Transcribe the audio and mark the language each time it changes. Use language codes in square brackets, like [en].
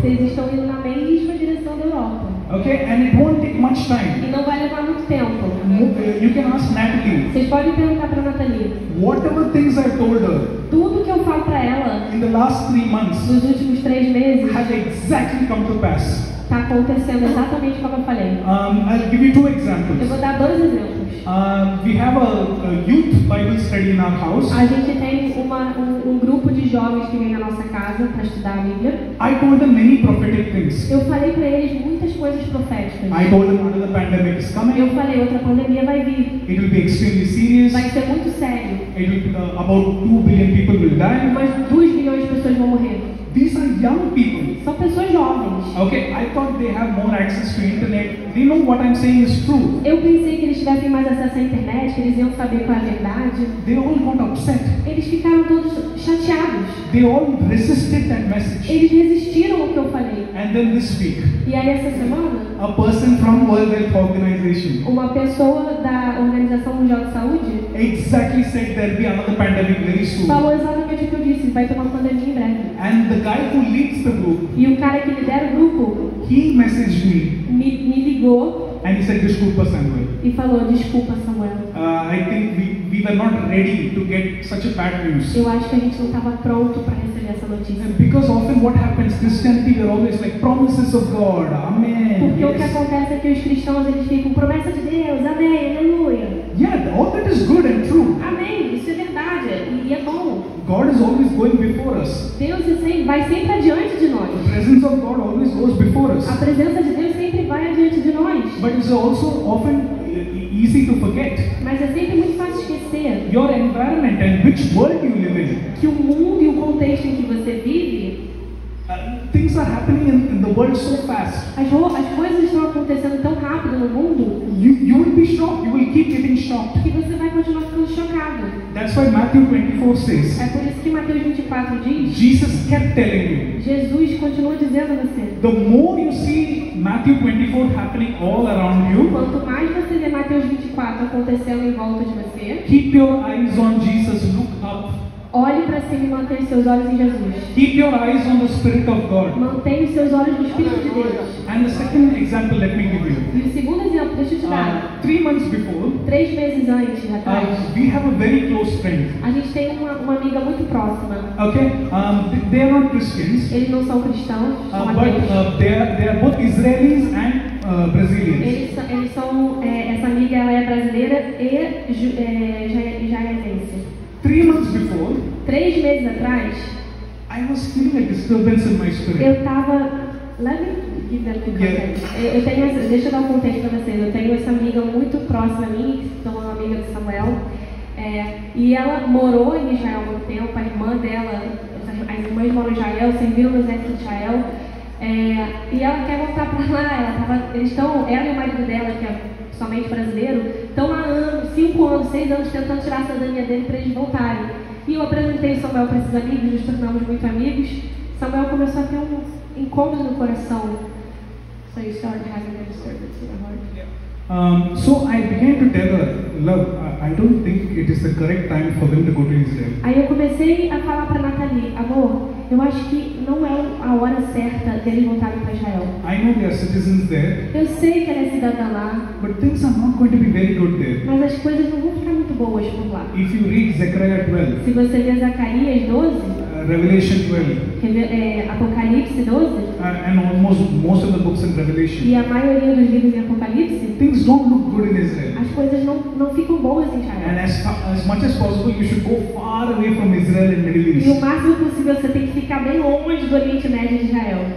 [pt] Vocês estão indo na mesma direção da Europa. [en] Okay, and it won't take much time. [pt] E não vai levar muito tempo. [en] You can ask Natalie. [pt] Vocês podem perguntar para a Nathalie. [en] Whatever things I've told her [pt] Tudo que eu falo para ela [en] in the last 3 months [pt] nos últimos 3 meses [en] has exactly come to pass. [pt] está acontecendo exatamente como eu falei. [en] I'll give you 2 [pt] Eu [en] examples. [pt] vou dar 2 exemplos. [en] We have a youth Bible study in our house. [pt] A gente tem um grupo de jovens que vem na nossa casa para estudar a Bíblia. [en] I told them many prophetic things. [pt] Eu falei para eles muitas coisas proféticas. [en] I told them another pandemic is [pt] Eu [en] coming. [pt] falei, outra pandemia vai vir. [en] It will be extremely serious. [pt] Vai ser muito sério. [en] It will be, about 2 billion people will die. [pt] Umas 2 bilhões de pessoas vão morrer. [en] These are young people. [pt] São pessoas jovens. [en] Okay, I thought they have more access to internet. They know what I'm saying is true. [pt] Eu pensei que eles tivessem mais acesso à internet, que eles iam saber qual é a verdade. [en] They all got upset. [pt] Eles ficaram todos chateados. [en] They all resisted that message. [pt] Eles resistiram ao que eu falei. [en] And then this week, [pt] E aí essa semana, [en] a person from World Health Organization [pt] uma pessoa da Organização Mundial de Saúde [en] exactly said there'll be another pandemic very soon. [pt] falou exatamente o que eu disse, vai ter uma pandemia em breve. [en] And the guy who leads the group, [pt] E o cara que lidera o grupo [en] he messaged [pt] me ligou [en] and he said, [pt] Desculpa, [en] Samuel. [pt] e falou, desculpa Samuel, [en] I think we were not ready to get such a bad news. [pt] eu acho que a gente não estava pronto para receber essa notícia. [en] Because often what happens, Christianity, we're always like promises of God, Amen. [pt] Porque o que [en] Yes. [pt] acontece é que os cristãos eles ficam, promessa de Deus, amém, aleluia. [en] Yeah, all that is good and true. [pt] Amém, isso é verdade e é bom. [en] God is always going before us. [pt] Deus vai sempre adiante de nós. [en] The presence of God always goes before us. [pt] A presença de Deus sempre vai adiante de nós. [en] But it's also often easy to forget [pt] Mas é sempre muito fácil esquecer [en] your environment and which world you live in. [pt] que o mundo e o contexto em que você vive, [en] Things are happening in the world so fast. [pt] as coisas estão acontecendo tão rápido no mundo [en] You will be shocked. You will keep getting shocked. [pt] que você vai continuar ficando chocado. [en] That's why Matthew 24 says, [pt] É por isso que Mateus 24 diz, [en] Jesus kept telling you, [pt] Jesus continua dizendo a você, [en] the more you see Matthew 24 happening all around you, [pt] quanto mais você vê Mateus 24 acontecendo em volta de você, [en] keep your eyes on Jesus, look up. [pt] olhe para cima e mantenha os seus olhos em Jesus. [en] Keep your eyes on the Spirit of God. [pt] Mantenha os seus olhos no Espírito de Deus. [en] And the second example, let me give you. [pt] E o segundo exemplo, deixa eu te dar. [en] 3 months before, [pt] 3 meses antes, atrás, [en] we have a very close friend. [pt] a gente tem uma amiga muito próxima. [en] Okay, they are not Christians, [pt] Eles não são cristãos, são [en] but [pt] ateus. [en] they are both Israelis and Brazilians. [pt] Eles são, essa amiga ela é brasileira e israelense. [en] 3 months before, [pt] 3 meses atrás, [en] I was feeling a disturbance in my spirit. [pt] eu tava. [en] Let me give that the context. [pt] Eu tenho deixa eu dar um contexto para vocês. Eu tenho essa amiga muito próxima a mim, que é uma amiga do Samuel. E ela morou em Israel há muito tempo. A irmã dela, as irmãs moram em Israel, serviram no exército de Israel. E ela quer voltar para lá. Ela e o marido dela, que é somente brasileiro, estão há anos, 5 anos, 6 anos tentando tirar a cidadania dele para eles voltarem. E eu apresentei Samuel para esses amigos, nos tornamos muito amigos. Samuel começou a ter um incômodo no coração. [en] So you started having a disturbance in your heart. So I began to tell her, love, I don't think it is the correct time for them to go to Israel. [pt] Aí eu comecei a falar para Nathalie, amor, eu acho que não é a hora certa deles voltarem para Israel. [en] I know they are citizens there, [pt] Eu sei que ela é cidadã lá, [en] but things are not going to be very good there. [pt] mas as coisas não vão ficar muito boas por lá. [en] If you read Zechariah 12, [pt] Se você ler Zacarias 12, [en] Revelation 12, [pt] Apocalipse 12, [en] and almost most of the books in Revelation, [pt] e a maioria dos livros em Apocalipse, [en] things don't look good in Israel. [pt] as coisas não ficam boas em [en] And [pt] Israel. [en] as much as possible, you should go far away from Israel and Middle [pt] E o [en] East. [pt] máximo possível você tem que ficar bem longe do Oriente Médio de Israel.